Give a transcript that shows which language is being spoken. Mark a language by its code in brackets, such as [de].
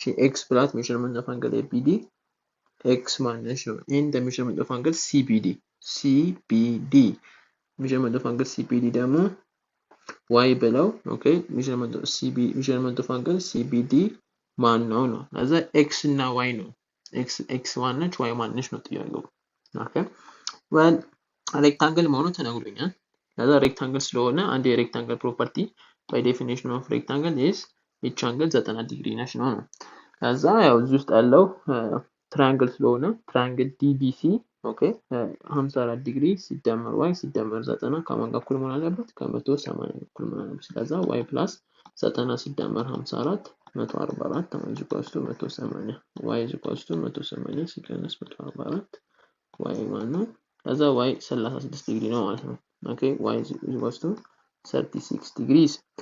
[en] X plus measurement of angle ABD x minus in the measurement of angle CBD. Measurement of angle CBD [am] ደግሞ [en] y below. Okay, measurement of angle CBD [am] ማን ነው? ለዛ x እና y ነው። x ማነች y ማነች ነው ጥያቄው። Okay, well rectangle መሆኑ ተነግሮኛል። ለዛ rectangle ስለሆነ አንድ የrectangle property [en] by definition of rectangle is each angle [am] 90 ዲግሪ ነች ነው። ለዛ ያው እዚህ ውስጥ ያለው triangle ስለሆነ triangle DBC okay 54 ዲግሪ ሲደመር y ሲደመር 90 ከማን ጋር እኩል መሆን አለበት? ከ180 እኩል መሆን አለበት። ስለዛ y plus 90 ሲደመር 54 144 is equals to 180 y is equals to 180 ሲቀነስ 144 y ማለት ነው። ከዛ y 36 ዲግሪ ነው ማለት ነው። [en] okay y is equals to 36 degrees.